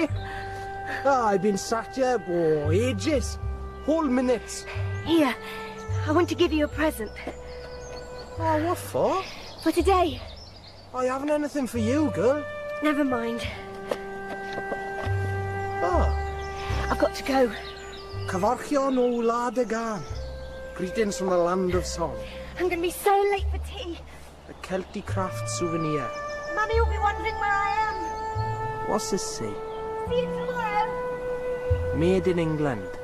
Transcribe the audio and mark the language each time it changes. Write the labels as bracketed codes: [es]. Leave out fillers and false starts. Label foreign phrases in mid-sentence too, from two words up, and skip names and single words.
[en] I've been sat here for ages. Whole minutes. Here, I want to give you a present. Oh, what for? For today. I haven't anything for you, girl. Never mind. Oh. I've got to go. [cy] Cyfarchion o Wlad y Garn. [en] Greetings from the land of song. I'm going to be so late for tea. A Celtic craft souvenir. Mummy will be wondering where I What's this say? am. See you tomorrow. Made in England.